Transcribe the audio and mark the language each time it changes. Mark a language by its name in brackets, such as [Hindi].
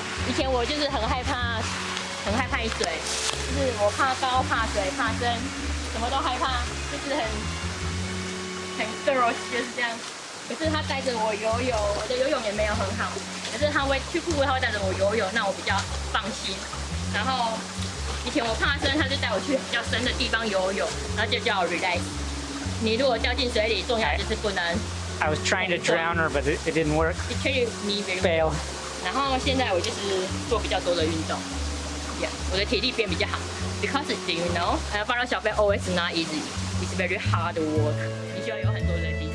[Chinese] 以前我就是很害怕水，就是我怕高、怕水、怕深，什么都害怕，就是很 girl 就是这样。可是他带着我游泳，我的游泳也没有很好，可是他会去瀑布，他会带着我游泳，那我比较放心。然后以前我怕深，他就带我去比较深的地方游泳，然后就叫我 relax。你如果掉进水里，重要就是不能。 [English] I was trying to drown her, but it didn't work. It trained me very Fail. [Chinese] 然后现在我就是做比较多的运动 ，Yeah， 我的体力变比较好。 [English] Because do you know， follow 小飞 always not easy. It's very hard work. [Chinese] 你需要有很多的